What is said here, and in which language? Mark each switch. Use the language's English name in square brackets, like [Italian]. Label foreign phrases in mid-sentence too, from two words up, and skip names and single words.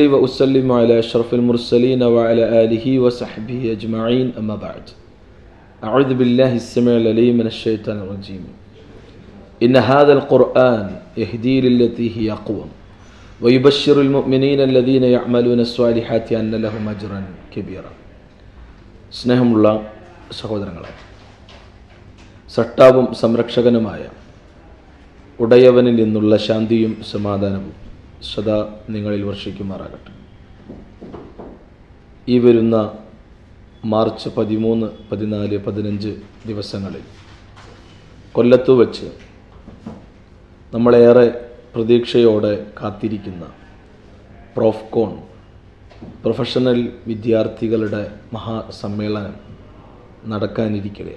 [Arabic] وأسلم على أشرف المرسلين وعلى آله وصحبه أجمعين أما بعد أعوذ بالله السميع العليم من الشيطان الرجيم إن هذا القرآن يهدي للتي هي أقوم ويبشر المؤمنين الذين يعملون الصالحات أن لهم أجرا كبيرا. [Malayalam] സ്നേഹമുള്ള സഹോദരങ്ങളെ, സട്ടാവും സംരക്ഷകനുമായ ഉടയവനിൽ നിന്നുള്ള ശാന്തിയും സമാധാനവും സദാ നിങ്ങളിൽ വർഷിക്കുമാറാകട്ടെ. ഈ വരുന്ന മാർച്ച് 13, 14, 15 ദിവസങ്ങളിൽ കൊല്ലത്തു വച്ച് നമ്മളേറെ പ്രതീക്ഷയോടെ കാത്തിരിക്കുന്ന പ്രോഫ്കോൺ പ്രൊഫഷണൽ വിദ്യാർത്ഥികളുടെ മഹാസമ്മേളനം നടക്കാനിരിക്കുകയാണ്.